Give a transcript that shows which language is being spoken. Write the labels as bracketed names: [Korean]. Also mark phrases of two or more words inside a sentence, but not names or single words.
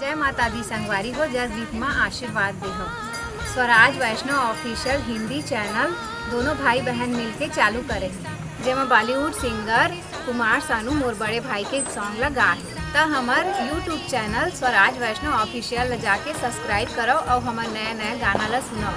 [Chhattisgarhi] माता दी संगवारी हो जस गीत में आशीर्वाद दे हो। स्वराज वैष्णव ऑफिशियल [English] Hindi channel [Chhattisgarhi] दोनों भाई बहन मिलके चालू करे हैं, जेमा [English] Bollywood singer [Chhattisgarhi] कुमार सानू मोर बड़े भाई के सॉन्ग लगा है। तो हमार [English] YouTube channel [Chhattisgarhi] स्वराज वैष्णव ऑफिशियल जाके सब्सक्राइब करो और हमार नया नया गाना ला सुनो।